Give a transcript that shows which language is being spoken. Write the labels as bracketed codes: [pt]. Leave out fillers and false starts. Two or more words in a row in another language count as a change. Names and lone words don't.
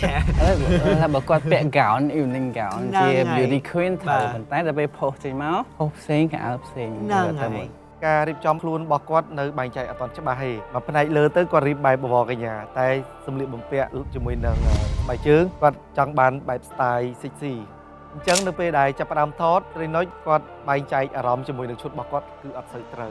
[km] ថាបើគាត់ពាក់ gown [en] evening gown [km] ជា beauty queen thôi ប៉ុន្តែដល់ពេល post ចេញមក post ផ្សេងក៏អើផ្សេង ការរៀបចំខ្លួនរបស់គាត់នៅបែងចែកអត់ទាន់ច្បាស់ទេមកផ្នែកលើទៅគាត់រៀបបែបបវរកញ្ញាតែសម្លៀកបំពាក់ជាមួយនឹងស្បែកជើងគាត់ចង់បានបែប [en] style sexy [km] អញ្ចឹងនៅពេលដែលចាប់ផ្ដើមថតរីណុចគាត់បែងចែកអារម្មណ៍ជាមួយនឹងឈុតរបស់គាត់គឺអត់សូវត្រូវ